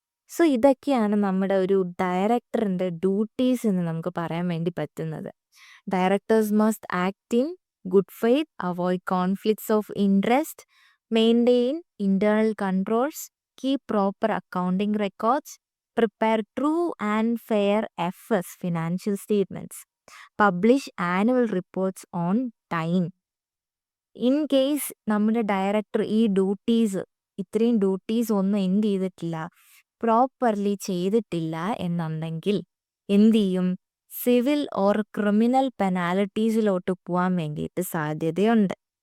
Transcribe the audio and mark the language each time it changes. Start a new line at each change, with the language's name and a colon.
Malayalam: So ഇതൊക്കെയാണ് നമ്മുടെ ഒരു ഡയറക്ടറിൻ്റെ ഡ്യൂട്ടീസ് എന്ന് നമുക്ക് പറയാൻ വേണ്ടി പറ്റുന്നത്.
English: Directors must act in good faith, avoid conflicts of interest, maintain internal controls, keep proper accounting records, prepare true and fair FS financial statements, publish annual reports on time.
Malayalam: In case നമ്മുടെ director ഈ ഇത്രയും duties ഒന്നും എന്ത് ചെയ്തിട്ടില്ല, properly ചെയ്തിട്ടില്ല എന്നുണ്ടെങ്കിൽ എന്ത് ചെയ്യും? സിവിൽ ഓർ ക്രിമിനൽ പെനാൽറ്റീസിലോട്ട് പോകാൻ വേണ്ടിയിട്ട് സാധ്യതയുണ്ട്.